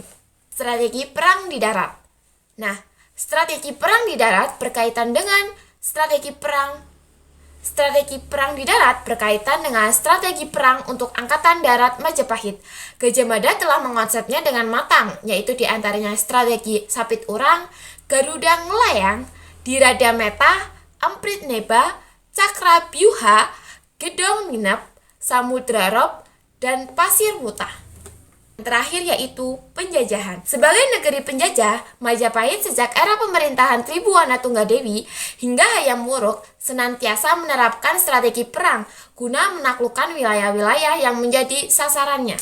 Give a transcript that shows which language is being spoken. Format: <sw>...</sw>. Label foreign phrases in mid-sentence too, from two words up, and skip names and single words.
<id>Strategi perang di darat. Nah, strategi perang di darat berkaitan dengan strategi perang di darat berkaitan dengan strategi perang untuk Angkatan Darat Majapahit. Gajah Mada telah mengonsepnya dengan matang, yaitu diantaranya strategi Sapit Urang, Garuda Ngelayang, Dirada Meta, Amprit Neba, Cakra Byuha, Gedong Minep, Samudra Rob, dan Pasir Wuta. Terakhir yaitu penjajahan. Sebagai negeri penjajah, Majapahit sejak era pemerintahan Tribuana Tunggadewi hingga Hayam Wuruk senantiasa menerapkan strategi perang guna menaklukkan wilayah-wilayah yang menjadi sasarannya.</id>